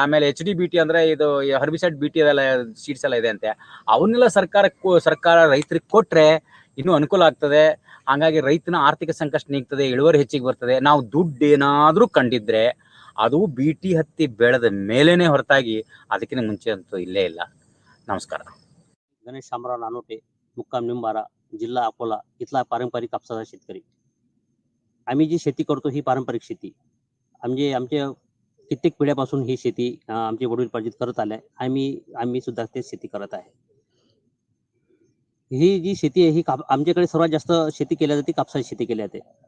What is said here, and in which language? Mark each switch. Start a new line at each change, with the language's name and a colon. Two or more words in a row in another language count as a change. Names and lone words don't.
Kannada: ಆಮೇಲೆ HD BT ಅಂದರೆ ಇದು ಹರ್ಬಿಸೈಡ್ BT ಅದೆಲ್ಲ ಸೀಡ್ಸ್ ಎಲ್ಲ ಇದೆ ಅಂತೆ. ಅವನ್ನೆಲ್ಲ ಸರ್ಕಾರ ರೈತರಿಗೆ ಕೊಟ್ಟರೆ ಇನ್ನೂ ಅನುಕೂಲ ಆಗ್ತದೆ. ಹಾಗಾಗಿ ರೈತನ ಆರ್ಥಿಕ ಸಂಕಷ್ಟ ನೀಗ್ತದೆ, ಇಳುವರಿ ಹೆಚ್ಚಿಗೆ ಬರ್ತದೆ. ನಾವು ದುಡ್ಡು ಏನಾದರೂ ಕಂಡಿದ್ರೆ ಅದು BT ಹತ್ತಿ ಬೆಳೆದ ಮೇಲೇನೆ ಹೊರತಾಗಿ ಅದಕ್ಕಿಂತ ಮುಂಚೆ ಅಂತೂ इल्ले ಇಲ್ಲ.
Marathi: नमस्कार. गणेश शामराव नानोटे, मुक्काम निंबारा, जिल्हा अकोला, इथला पारंपरिक कापसाचा शेतकरी. आम्ही जी शेती करतो ही पारंपरिक शेती. आमच्या कित्येक पिढ्यापासून ही शेती आमचे वडील पार्जित करत आले. आम्ही सुद्धा तेच शेती करत आहे. ही जी शेती आहे ही आमच्याकडे सर्वात जास्त शेती केली जाते, कापसाची शेती केली जाते.